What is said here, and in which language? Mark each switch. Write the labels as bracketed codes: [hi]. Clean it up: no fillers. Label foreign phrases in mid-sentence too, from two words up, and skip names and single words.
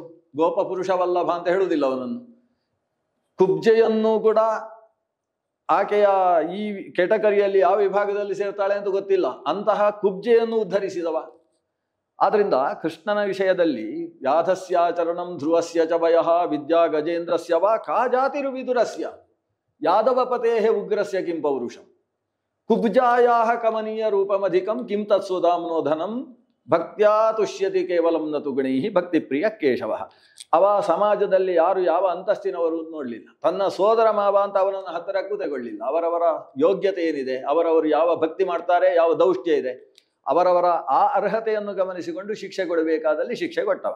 [kn] ಗೋಪಪುರುಷ ವಲ್ಲಭ ಅಂತ ಹೇಳುವುದಿಲ್ಲ ಅವನನ್ನು. ಕುಬ್ಜೆಯನ್ನು ಕೂಡ ಆಕೆಯ ಈ ಕೆಟಕರಿಯಲ್ಲಿ ಯಾವ ವಿಭಾಗದಲ್ಲಿ ಸೇರ್ತಾಳೆ ಅಂತ ಗೊತ್ತಿಲ್ಲ, ಅಂತಹ ಕುಬ್ಜೆಯನ್ನು ಉದ್ಧರಿಸಿದವ. ಆದ್ರಿಂದ ಕೃಷ್ಣನ ವಿಷಯದಲ್ಲಿ [sa] ಯಾಧಸ್ಯಾಚರಣಂ ಧ್ರುವಸ್ಯ ಚ ವಯಃ ವಿದ್ಯಾ ಗಜೇಂದ್ರಸ್ಯ ವಾ ಕಾ ಜಾತಿರು ವಿದುರಸ್ಯ ಯಾದವ ಪತೇಃ ಉಗ್ರಸ್ಯ ಕಿಂ ಪೌರುಷಂ ಕುಬ್ಜಾಯಾಹ ಕಮನೀಯ ರೂಪಮಧಿಕಂ ಕಿಂ ತತ್ಸುಧಾಮ್ನೋಧನಂ ಭಕ್ತ್ಯಾ ತುಷ್ಯತಿ ಕೇವಲಂ ನತು ಗುಣೈಃ ಭಕ್ತಿ ಪ್ರಿಯ ಕೇಶವ. [kn] ಅವ ಸಮಾಜದಲ್ಲಿ ಯಾರು ಯಾವ ಅಂತಸ್ತಿನವರು ನೋಡಲಿಲ್ಲ. ತನ್ನ ಸೋದರ ಮಾವ ಅಂತ ಅವನನ್ನು ಹತ್ತಿರಕ್ಕೂ ತಗೊಳ್ಳಿಲ್ಲ. ಅವರವರ ಯೋಗ್ಯತೆ ಏನಿದೆ, ಅವರವರು ಯಾವ ಭಕ್ತಿ ಮಾಡ್ತಾರೆ, ಯಾವ ದೌಷ್ಟ್ಯ ಇದೆ, ಅವರವರ ಆ ಅರ್ಹತೆಯನ್ನು ಗಮನಿಸಿಕೊಂಡು ಶಿಕ್ಷೆ ಕೊಡಬೇಕಾದಲ್ಲಿ ಶಿಕ್ಷೆ ಕೊಟ್ಟವ.